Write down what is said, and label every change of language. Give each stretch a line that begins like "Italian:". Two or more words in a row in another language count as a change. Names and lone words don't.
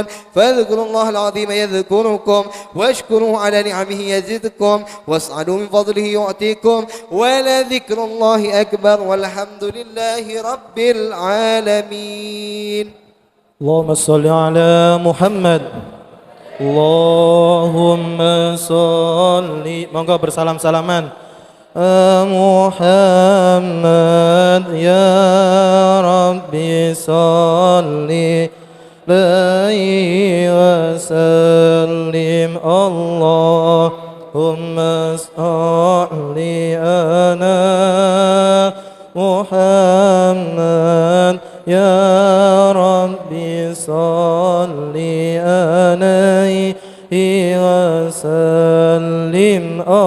Arabic: فاذكروا الله العظيم يذكركم، واشكروه على نعمه يزدكم، واسألوا من فضله يعطيكم، ولذكر الله أكبر والحمد لله رب العالمين. اللهم صل على محمد. اللهم صل.
Indonesian: Monggo bersalam-salaman.
Arabic: محمد يا رب صل عليه وسلم. اللهم صل على محمد يا رب صل عليه وسلم.